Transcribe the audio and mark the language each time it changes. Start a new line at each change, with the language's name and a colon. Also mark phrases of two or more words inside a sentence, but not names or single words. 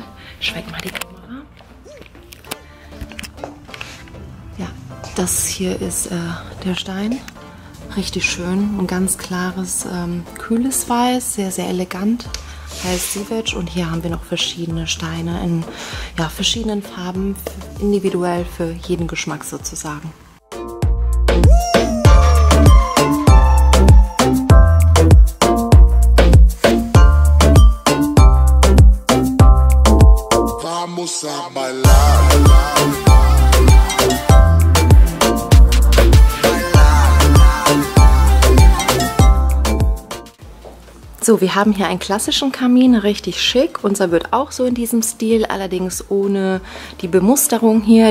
German: Ich schwenke mal die Kamera. Ja, das hier ist der Stein. Richtig schön, ein ganz klares, kühles Weiß, sehr, sehr elegant. Heißt Civic und hier haben wir noch verschiedene Steine in verschiedenen Farben, individuell für jeden Geschmack sozusagen.
Spanish: Vamos a bailar.
German: So, wir haben hier einen klassischen Kamin, richtig schick. Unser wird auch so in diesem Stil, allerdings ohne die Bemusterung hier.